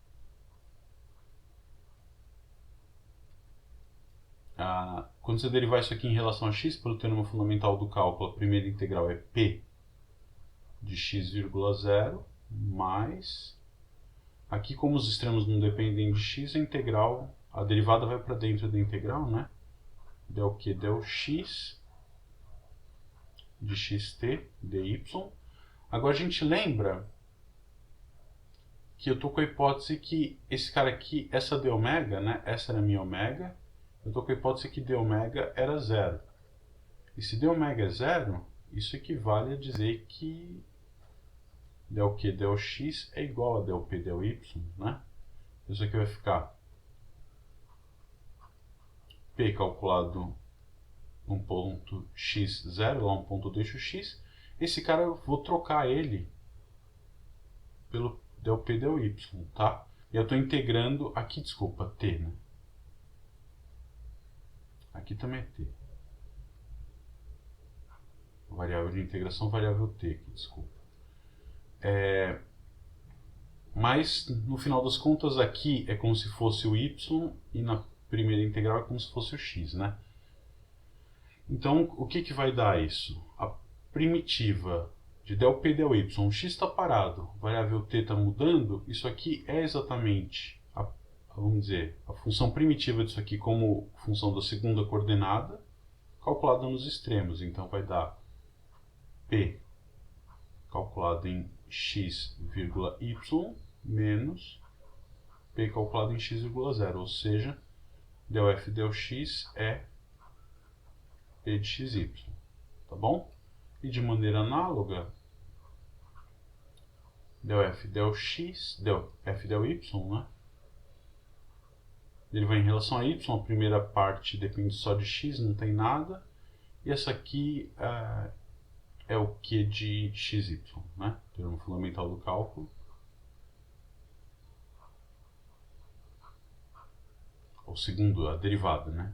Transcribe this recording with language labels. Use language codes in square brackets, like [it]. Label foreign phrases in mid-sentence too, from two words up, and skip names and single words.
[pt] Quando você derivar isso aqui em relação a x, pelo teorema fundamental do cálculo, a primeira integral é P de x,0 mais... Aqui, como os extremos não dependem de x, a derivada vai para dentro da integral, né? Del Q del x de xt dy. Agora a gente lembra que eu estou com a hipótese que esse cara aqui, essa d ômega, né? Essa era a minha ômega. Eu estou com a hipótese que d ômega era 0. E se d ômega é 0, isso equivale a dizer que del Q del x é igual a del P del y, né? Isso aqui vai ficar P calculado no ponto x0, lá no ponto do eixo x. Esse cara eu vou trocar ele pelo del P del y, tá? E eu estou integrando aqui, desculpa, t, né? Aqui também é t. Variável de integração, variável t aqui, desculpa. Mas, no final das contas, aqui é como se fosse o y e na primeira integral é como se fosse o x, né? Então, o que vai dar isso? A primitiva de del P del y, o x está parado, a variável t está mudando, isso aqui é exatamente, vamos dizer, a função primitiva disso aqui como função da segunda coordenada, calculada nos extremos. Então, vai dar P calculado em x, y menos P calculado em x,0, ou seja, del f del x é P de xy, tá bom? E de maneira análoga, del f del x, del f del y, né? Ele vai em relação a y, a primeira parte depende só de x, não tem nada, e essa aqui é o Q de xy, né? Teorema fundamental do cálculo. Ou segundo, a derivada, né?